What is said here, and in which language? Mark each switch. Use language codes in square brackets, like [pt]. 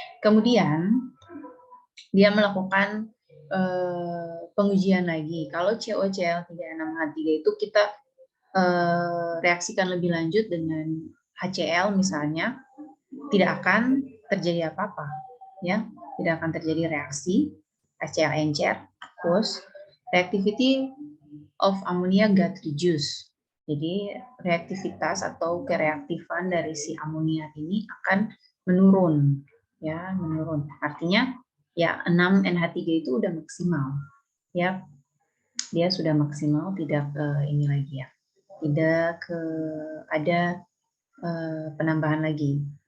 [id] Kemudian dia melakukan pengujian lagi. Kalau COCl3 6H3 itu kita reaksikan lebih lanjut dengan HCl misalnya, tidak akan terjadi apa-apa ya. Tidak akan terjadi reaksi HCl encer. [en] Terus reactivity of ammonia got reduced. [id] Jadi reaktivitas atau kereaktifan dari si amonia ini akan menurun ya, menurun. Artinya ya 6 NH3 itu udah maksimal. Ya. Dia sudah maksimal, tidak ini lagi ya. Tidak ada penambahan lagi.